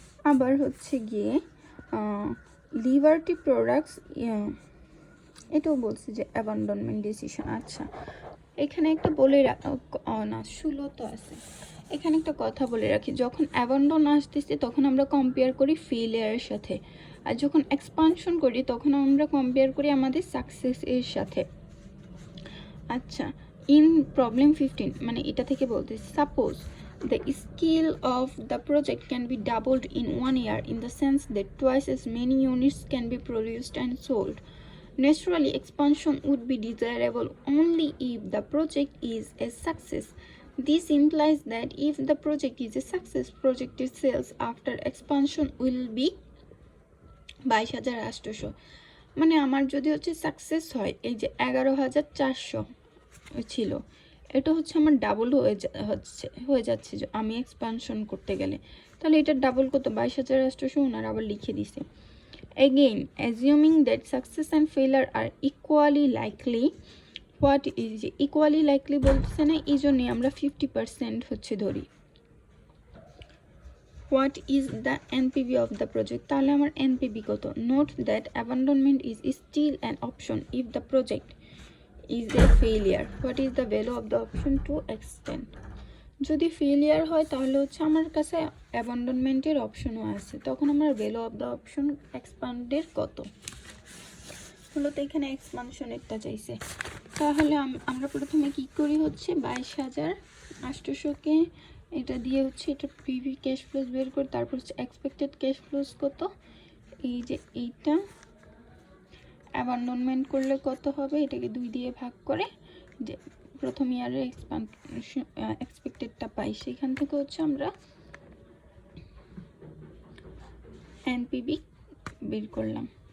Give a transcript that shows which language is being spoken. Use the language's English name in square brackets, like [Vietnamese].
[Bangla] আবার হচ্ছে গিয়ে লিবার্টি প্রোডাক্টস, এটাও বলছে যে অ্যাবান্ডনমেন্ট ডিসিশন। আচ্ছা এখানে একটা বলে না 16 তো আছে, এখানে একটা কথা বলে রাখি, যখন অ্যাবান্ডন আসতেছে তখন আমরা কম্পেয়ার করি ফেলিয়ারের সাথে। আর যখন এক্সপানশন করি তখন আমরা কম্পেয়ার করি আমাদের সাকসেস এর সাথে। আচ্ছা, ইন প্রবলেম 15 মানে এটা থেকে বলতেছি, suppose [English] the scale of the project can be doubled in 1 year in the sense that twice as many units can be produced and sold. Naturally, expansion would be desirable only if the project is a success. This implies that if the project is a success, projected sales after expansion will be 22,800। [Bangla] মানে আমার যদি হচ্ছে success হয়, এই যে 11,400 ছিল, এটা হচ্ছে আমার ডাবল হয়ে যাচ্ছে যে আমি এক্সপানশন করতে গেলে, তাহলে এটা ডাবল কত 22,800 ওনারা আবার লিখে দিছে। [English] Again, assuming that success and failure are equally likely, what is equally likely [Bangla] বলতেছে না, এই জন্যই আমরা 50% হচ্ছে ধরি। [English] What is the NPV of the project? [Bangla] তাহলে আমার NPV কত? [English] Note that abandonment is still an option if the project is a failure. What is the value of the option to extend? [Bangla] যদি ফেলিয়ার হয় তাহলে হচ্ছে আমার কাছে অ্যাবান্ডনমেন্টের অপশনও আছে, তখন আমার ভ্যালু অফ দ্য অপশন এক্সপান্ডের কত হলো। তো এখানে এক্সপানশনেরটা চাইছে, তাহলে আমরা প্রথমে কি করি হচ্ছে 22,800কে এটা দিয়ে হচ্ছে এটা পিভি ক্যাশ ফ্লোস বের করে, তারপর হচ্ছে এক্সপেক্টেড ক্যাশ ফ্লোস কত, এই যে এইটা অ্যাবান্ডনমেন্ট করলে কত হবে, এটাকে 2 দিয়ে ভাগ করে যে প্রথম ইয়ারের এক্সপেক্টেডটা পাই, সেখান থেকে হচ্ছে আমরা এনপিবি বের করলাম।